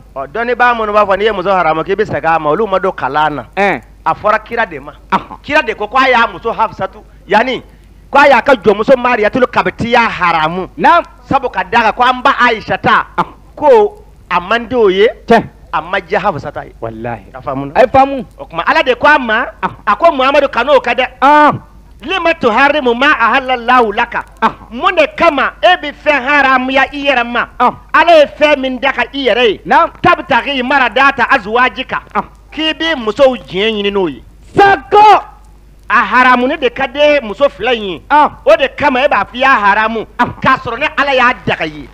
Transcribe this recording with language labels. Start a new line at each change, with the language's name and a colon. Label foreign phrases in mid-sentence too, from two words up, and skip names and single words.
Bambara: dɔnnibaa minnu b'a fɔ n'i ye muso haramu k'i bɛ segin a ma olu ma don kalan na a fɔra kira de ma kira de ko k'a y'a muso Hafsatu yanni k'a y'a ka jɔnmuso Mariyatul Kabitiya haramu sabu ka d'a kan ko an ba Aishata ko a man di o ye a ma diya Hafsata ye wallahi a faamuna a ye faamu o tuma ala de ko a ma a ko Muhammadu kan'o ka dɛ
Arabic: لم تحرم ما أحل الله لك
Bambara: mun de kama e bɛ fɛn haramuya i yɛrɛ ma ala ye fɛn min da ka i yɛrɛ ye
Arabic: تبتغي مرضات أزواجك
Bambara: k'i bɛ musow diɲɛ ɲini n'o ye sako a haramuni de ka di muso fila in ye o de kama e b'a fɔ i y'a haramu k'a sɔrɔ ne ala y'a daga ye